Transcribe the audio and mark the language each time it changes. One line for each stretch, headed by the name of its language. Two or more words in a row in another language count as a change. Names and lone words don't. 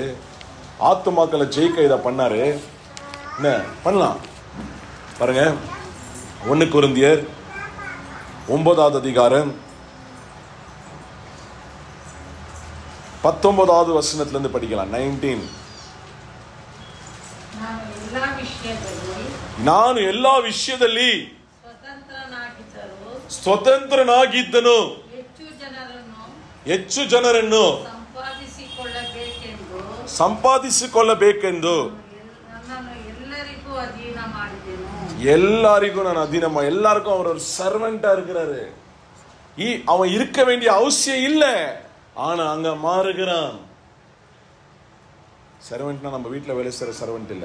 Tamil: ஆத்துமாக்களை ஜெயிக்க இதை பண்ணாரு. என்ன பண்ணலாம் பாருங்க. 1 கொரிந்தியர் 9வது அதிகாரம் 19வது வசனத்திலிருந்து படிக்கலாம். 19.
Kannada: ನಾನು ಎಲ್ಲಾ ವಿಷಯದಲ್ಲಿ ಸ್ವತಂತ್ರನಾಗಿದ್ದನು, ಹೆಚ್ಚು ಜನರನ್ನು ಸಂಪಾದಿಸಿಕೊಳ್ಳಬೇಕೆಂದು
Tamil: எல்லாருக்கும் நான் அதீனமா. எல்லாருக்கும் அவர் ஒரு சர்வெண்டா இருக்கிறாரு. அவன் இருக்க வேண்டிய அவசியம் இல்லை, ஆனா அங்க மாறுகிறான். சர்வெண்ட்னா நம்ம வீட்டுல வேலை செய்யற சர்வெண்ட் இல்ல.